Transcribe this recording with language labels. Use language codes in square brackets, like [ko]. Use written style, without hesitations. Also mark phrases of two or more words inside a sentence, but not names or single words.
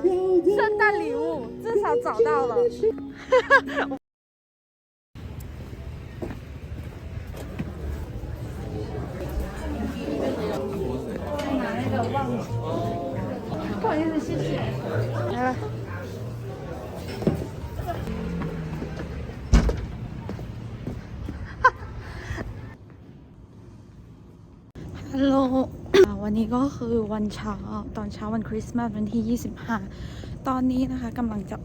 [zh] 圣诞礼物至少找到了。不好意思，谢谢。来了。 [th] ฮัลโหล วันนี้ก็คือวันเช้าตอนเช้าวันคริสต์มาสวันที่ 25 ตอนนี้นะคะกำลังจะอ